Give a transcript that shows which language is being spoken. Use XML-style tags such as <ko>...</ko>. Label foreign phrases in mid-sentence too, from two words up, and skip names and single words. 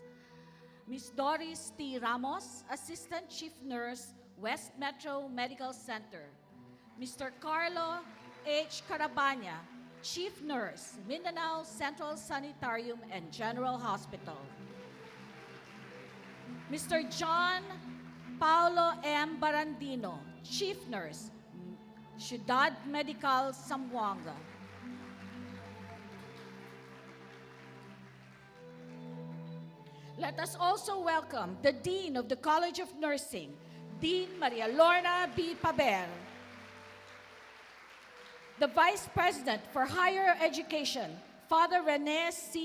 <en>Ms. Doris T. Ramos, Assistant Chief Nurse, West Metro Medical Center. Mr. Carlo H. Carabana, Chief Nurse, Mindanao Central Sanitarium and General Hospital. Mr. John Paulo M. Barandino, Chief Nurse, Ciudad Medical Zamboanga. Let us also welcome the Dean of the College of Nursing, Dean Maria Lorna B. Paber. The Vice President for Higher Education, Father Rene C.</en>